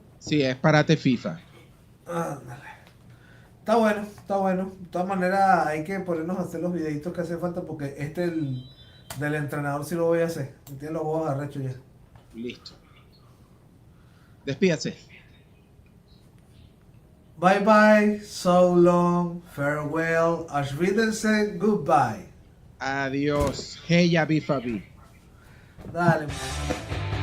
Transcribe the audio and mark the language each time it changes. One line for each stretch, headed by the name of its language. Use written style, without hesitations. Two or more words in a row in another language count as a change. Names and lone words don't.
Spanish: Sí, es parate FIFA. Ándale. Está bueno. De todas maneras, hay que ponernos a hacer los videitos que hace falta, porque del entrenador sí lo voy a hacer. Tiene los huevos arrechos ya. Listo. Despídase.
English: Bye bye, so long, farewell,
German: auf Wiedersehen, goodbye.
Spanish: Adiós. Hey, ya, Bifabi. Dale.